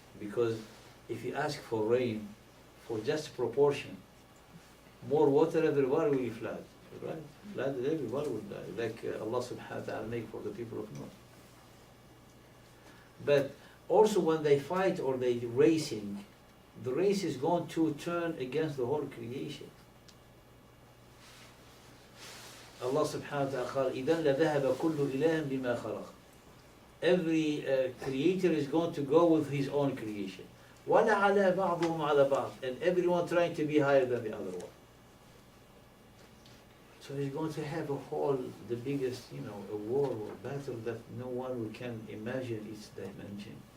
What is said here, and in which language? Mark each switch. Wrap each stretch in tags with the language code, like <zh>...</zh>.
<en>Because if you ask for rain, for just proportion, more water, everybody will be flood, right? Flooded, everybody will die, like Allah subhanahu wa ta'ala make for the people of Noah. But also when they fight or they racing, the race is going to turn against the whole creation. Allah subhanahu wa ta'ala</en> <ar>قال إِذَنْ لَذَهَبَ كُلُّ إِلَهٍ بِمَا خَلَقَ.</ar> <en>Every creator is going to go with his own creation.</en> <ar>وَلَعَلَى بَعْضُهُمْ عَلَى بَعْضٍ,</ar> <en>and everyone trying to be higher than the other one. So he's going to have the biggest, a war or battle that no one can imagine its dimension.</en>